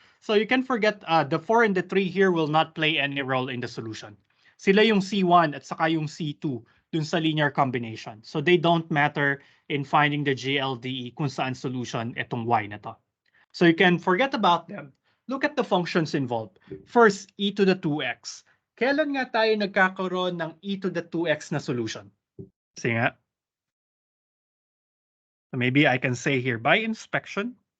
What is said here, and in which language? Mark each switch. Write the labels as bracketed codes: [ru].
[en] So you can forget the 4 and the 3 here will not play any role in the solution. [tl] Sila yung C1 at saka yung C2 dun sa linear combination. [en] So they don't matter in finding the GLDE [tl] kung saan [en] solution [tl] itong y na to. [en] So you can forget about them. Look at the functions involved. First, e to the 2x. [tl] Kailan nga tayo nagkakaroon ng e to the 2x na solution? Sige nga. [en] So maybe I can say here by inspection.